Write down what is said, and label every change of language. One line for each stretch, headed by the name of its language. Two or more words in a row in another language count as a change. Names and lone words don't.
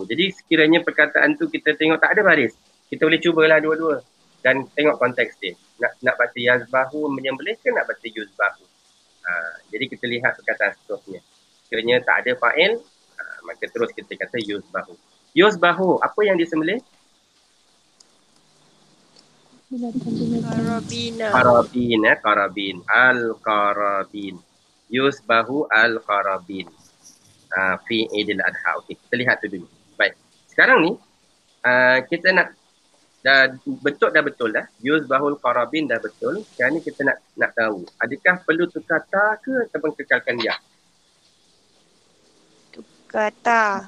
Malay: Jadi sekiranya perkataan tu kita tengok tak ada baris, kita boleh cubalah dua-dua dan tengok konteks dia. Nak baca yazbahu menyembelih ke nak baca yuzbahu? Jadi kita lihat perkataan seterusnya. Sekiranya tak ada fa'il, maka terus kita kata yuzbahu. Yuzbahu, apa yang disembelih? Qarabin.
Arabic: القرابين. يذبح القرابين. في عيد الأضحى.
Malay: Okey, kita lihat tu dulu. Baik. Sekarang ni kita nak dah betul dah.
Arabic: يذبح القرابين
Malay: dah betul. Sekarang ni kita nak tahu, adakah perlu tukar ta ke ataupun kekalkan ya? Tukar ta.